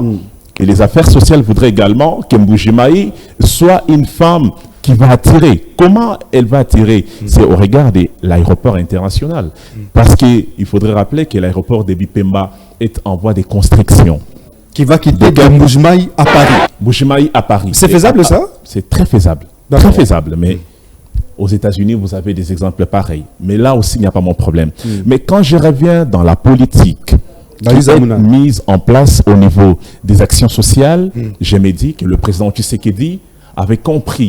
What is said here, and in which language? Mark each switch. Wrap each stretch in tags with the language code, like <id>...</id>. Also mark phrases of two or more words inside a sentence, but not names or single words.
<fr>Et les affaires sociales voudraient également que Mbuji-Mayi soit une femme qui va attirer. Comment elle va attirer? C'est au regard de l'aéroport international. Parce qu'il faudrait rappeler que l'aéroport de Bipemba est en voie de construction. Qui va quitter Mbuji-Mayi à Paris. Mbuji-Mayi à Paris. C'est faisable ça? C'est très faisable. Très faisable. Mais aux États-Unis, vous avez des exemples pareils. Mais là aussi, il n'y a pas mon problème. Mais quand je reviens dans la politique qui est mise en place au niveau des actions sociales, je me dis que le président Tshisekedi avait compris.</fr>